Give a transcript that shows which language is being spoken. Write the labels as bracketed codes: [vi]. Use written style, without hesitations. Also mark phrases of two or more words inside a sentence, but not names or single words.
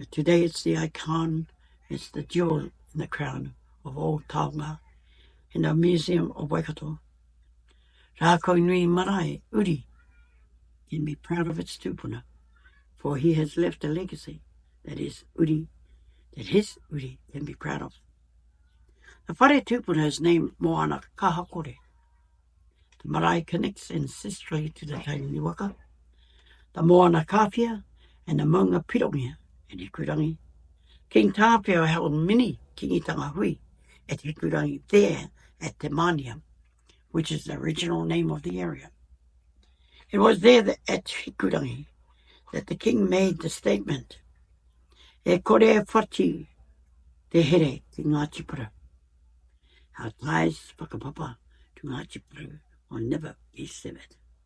[en] Today it's the icon, it's the jewel in the crown of all Taura in the Museum of Waikato. Raakaunui Marae, Uri, can be proud of its tūpuna, for he has left a legacy that his Uri can be proud of. The [mi] whare tūpuna [en] is named Moana Kahakore. The marae connects ancestrally to the Tainui waka, the Moana Kawhia and the Maunga Pirongia and Hikurangi. King Tāpio held many [mi] kingitanga hui [en] at Hikurangi there at Te Maniam, which is the original name of the area. It was there that, at Hikurangi, that the king made the statement, [mi] E kore whati te here te Ngāti Pura. [en] Our ties, whakapapa, to Ngāti Pura will never be severed.